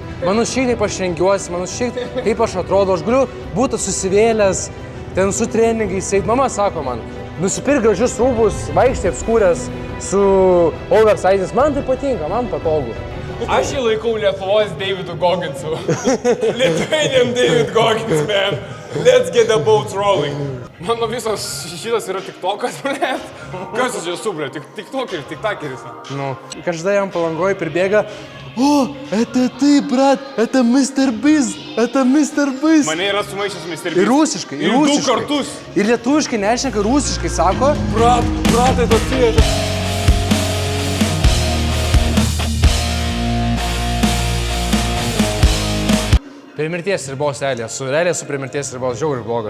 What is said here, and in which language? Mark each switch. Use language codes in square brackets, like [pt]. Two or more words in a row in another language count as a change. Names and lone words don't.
[lt] Man nusišyk, kaip aš rengiuosi, man nusišyk, kaip aš atrodo. Aš galiu būti susivėlęs, ten su treningais eit. Mama sako man, nusipirk gražius rūbus, vaikštai apskūręs su oversizes. Man tai patinka, man patogu. Aš jį laikau Lietuvos Davidu Gogginsu. [en] Lithuanian David Goggins, man. Let's get the boats rolling. [lt] Mano visas šitas yra tiktokas, blėt. Kas aš esu, blėt? Tiktokeris, tiktakeris. Nu, každa jam Palangoj pribėga. O, [ru] это ты, брат, это Mr. Biz, это Mr. Biz. [lt] Mane yra sumaišęs Mr. Biz. Ir rusiškai, ir rusiškai. Ir 2 kartus. Ir lietuviškai nešneka, rusiškai sako. Bratai tokie. Prie mirties ribos realiai su prie mirties ribos žiauriai bloga.